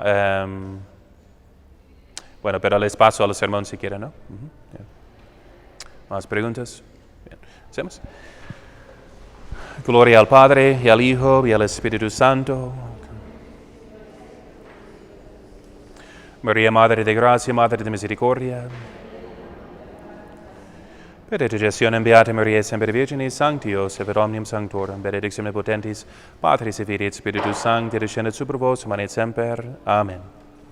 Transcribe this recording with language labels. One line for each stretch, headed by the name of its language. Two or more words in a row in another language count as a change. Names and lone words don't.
Spanish: Bueno, pero les paso al sermón si quieren, ¿no? Yeah. ¿Más preguntas? Bien. ¿Hacemos? Gloria al Padre, y al Hijo, y al Espíritu Santo. María, Madre de Gracia, Madre de Misericordia.
Latin: Benedictionem Beata Maria Semper Virginis, Sanctius, et omnium sanctorum, benedictionem Omnipotentis, Patris et Filii et Spiritus Sancti, descendet super vos, manet semper. Amen.